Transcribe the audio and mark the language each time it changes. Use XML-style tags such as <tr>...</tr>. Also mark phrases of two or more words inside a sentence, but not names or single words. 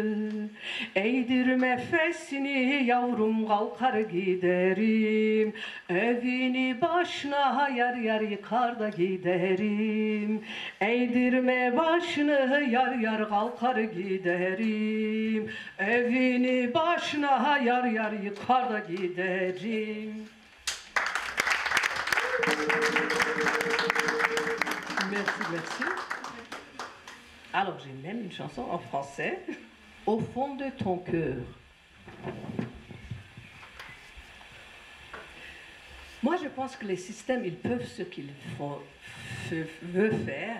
<tr>Eğdirme fesini yavrum kalkar giderim. Evini başına yar yar yıkar da giderim. Eğdirme başını yar yar kalkar giderim. Evini başına yar yar yıkar da giderim.</tr> <fr>Merci, merci. Alors j'ai même une chanson en français. Au fond de ton cœur. Moi, je pense que les systèmes, ils peuvent ce qu'ils veulent faire.</fr>